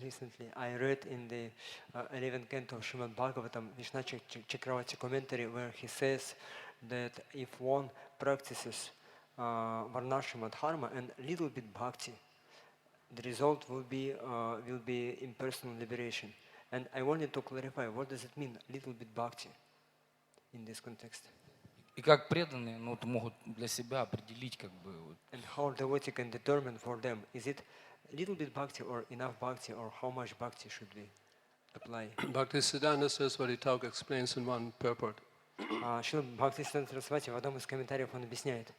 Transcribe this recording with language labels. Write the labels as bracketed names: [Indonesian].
[English] Recently, I read in the 11th canto of Srimad Bhagavatam, Vishnu Chakravati commentary, where he says that if one practices Varnashrama Dharma and little bit bhakti, the result will be impersonal liberation. And I wanted to clarify, what does it mean, little bit bhakti, in this context? [Russian] И как преданные, ну, вот могут для себя определить, как бы. Вот. [English] And how devotee can determine for them, is it little bit bhakti or enough bhakti, or how much bhakti should we apply? Bhaktisiddhanta Saraswati Thakur explains in one purport. [Russian] Шрила Бхактисиддханта Сарасвати в одном из комментариев он объясняет,